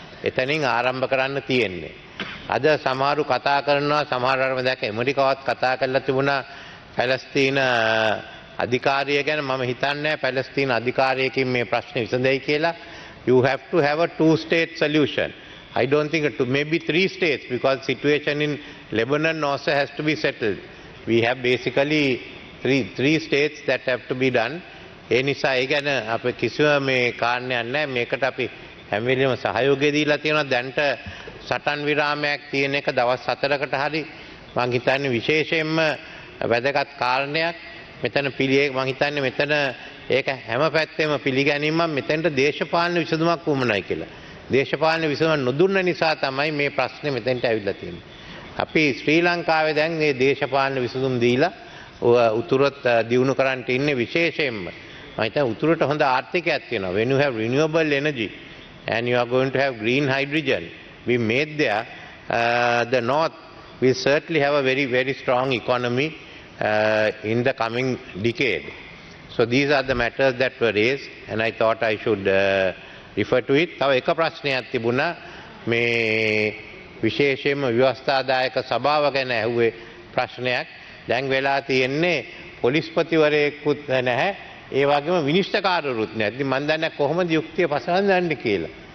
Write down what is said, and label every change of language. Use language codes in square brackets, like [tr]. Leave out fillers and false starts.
[si] එතනින් ආරම්භ කරන්න තියෙන්නේ. අද සමහරු කතා කරනවා සමහරවල් දැක්ක ඇමරිකාවත් කතා කරලා තිබුණා පැලස්තීන අධිකාරිය ගැන. මම හිතන්නේ පැලස්තීන අධිකාරියකින් මේ ප්‍රශ්නේ විසඳෙයි කියලා. [en] You have to have a two-state solution. I don't think maybe 3 states because situation in Lebanon also has to be settled. We have basically three states that have to be done. [si] ඒ නිසා ඒ ගැන අපි කිසිම මේ කාරණයක් නැහැ. මේකට අපි හැම වෙලෙම සහයෝගය දීලා තියෙනවා. දැන්ට සටන් විරාමයක් තියෙන එක දවස් 4කට හරි මම හිතන්නේ විශේෂයෙන්ම වැදගත් කාරණයක්. මෙතන මම හිතන්නේ මෙතන ඒක හැම පැත්තෙම පිළිගැනීමක් මෙතෙන්ට දේශපාලන විසඳුමක් වුමනයි කියලා. දේශපාලන විසඳුම නොදුන්න නිසා තමයි මේ ප්‍රශ්නේ මෙතෙන්ට ඇවිල්ලා තියෙන්නේ. අපි ශ්‍රී ලංකාවේ දැන් මේ දේශපාලන විසඳුම් දීලා උතුරත් දියුණු කරන්න ඉන්නේ විශේෂයෙන්ම. මම හිතන්නේ උතුරට හොඳ ආර්ථිකයක් තියෙනවා. [en] When you have renewable energy and you are going to have green hydrogen we made there, the north will certainly have a very strong economy in the coming decade. So these are the matters that were raised and I thought I should refer to it. [si] තව එක ප්‍රශ්නයක් තිබුණා මේ විශේෂයෙන්ම ව්‍යවස්ථාදායක සභාව ගැන ඇහුවේ ප්‍රශ්නයක්. දැන් වෙලා තියෙන්නේ පොලිස්පතිවරයෙකුත් නැහැ. ඒ වගේම විනිශ්චයකාරවරුත් නැහැ. ඉතින් මම දන්නේ කොහොමද යුක්තිය පසඳන්නේ කියලා.